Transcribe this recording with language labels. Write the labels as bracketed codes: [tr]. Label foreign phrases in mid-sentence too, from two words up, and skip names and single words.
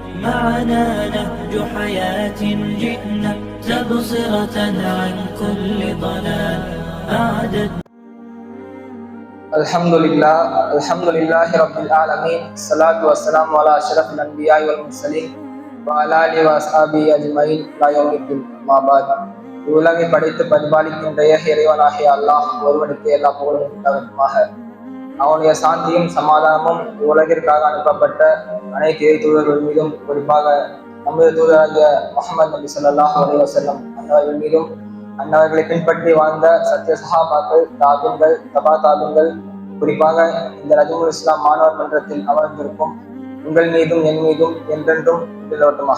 [ar] معنا نهج حياة جئنا تبصرة عن كل ضلال أعددنا. الحمد لله رب العالمين. الصلاة والسلام على أشرف الأنبياء والمرسلين وعلى آله وأصحابه أجمعين إلى يوم الدين. أما بعد. [ta] உலகை படைத்து பரிபாலிக்கின்ற இறைவனாகிய அல்லாஹ் ஒருவனுக்கு எல்லா புகழும் உண்டாகட்டுமாக. அவனுடைய சாந்தியும் சமாதானமும் உலகிற்காக அனுப்பப்பட்ட அனைத்து இறை தூதர்கள் மீதும், குறிப்பாக நமது தூதராகிய முஹம்மது நபி [ar] صلى الله عليه وسلم [ta] அன்னவர்கள் மீதும், அன்னவர்களை பின்பற்றி வாழ்ந்த சத்திய சஹாபாக்கள், தாபின்கள், தபா தாபின்கள், குறிப்பாக இந்த ரஜுல் இஸ்லாம் மாணவர் மன்றத்தில் அமர்ந்திருக்கும் உங்கள் மீதும் என் மீதும் என்றென்றும் நிலவட்டுமாக.